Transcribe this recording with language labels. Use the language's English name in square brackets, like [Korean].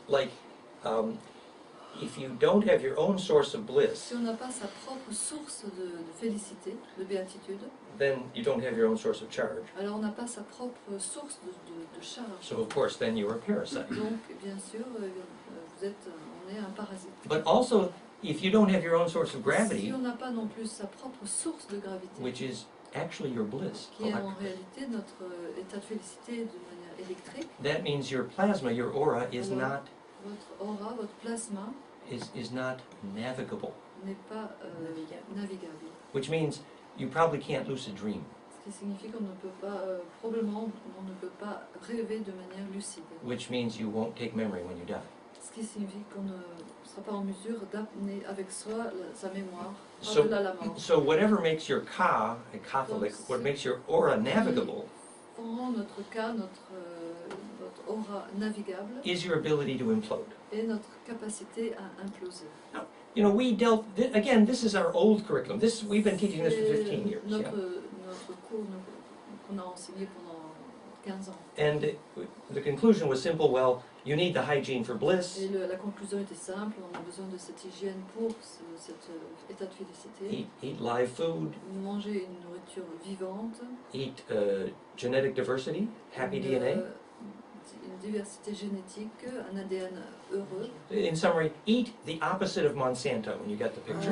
[English] Like, if you don't have your own source of bliss, [French] Si on n'a pas sa propre source de félicité, de béatitude, [English] then you don't have your own source of charge. [French] alors on n'a pas sa propre source de charge. [English] So of course, then you're a parasite. [French] Donc, bien sûr, on est un parasite. [English] But also, if you don't have your own source of [French] Si [English] gravity, [French] on n'a pas non plus sa propre source de gravité, [English] which is actually your bliss, [French] qui est en réalité notre état de félicité de manière électrique, [English] that means your plasma, your aura, is [French] Alors, [English] not [French] votre aura, votre plasma [English] is not navigable. [French] n'est pas navigable. [English] Which means you probably can't lucid dream. [French] Ce qui signifie qu'on ne peut pas, probablement, on ne peut pas rêver de manière lucide. [English] Which means you won't take memory when you die. [French] Ce qui signifie qu'on ne sera pas en mesure d'amener avec soi sa mémoire [English] So, [French] par-delà la mort. [English] so whatever makes your ka, a Catholic, what makes your aura navigable [French] Rend notre cas, notre aura navigable [English] is your ability to implode. [French] et notre capacité à imploser. [English] You know, we dealt, again, this is our old curriculum. This, we've been teaching this for 15 years. [French] Notre, Yeah. notre cours qu'on a enseigné pendant 15 ans. [English] And the conclusion was simple, well, you need the hygiene for bliss, [French] Et la conclusion était simple, on a besoin de cette hygiène pour cet état de félicité. [English] eat live food, [French] Manger une nourriture vivante, [English] eat genetic diversity, happy [French] une, [English] DNA. [French] une diversité génétique, un ADN heureux. [English] In summary, eat the opposite of Monsanto when you get the picture.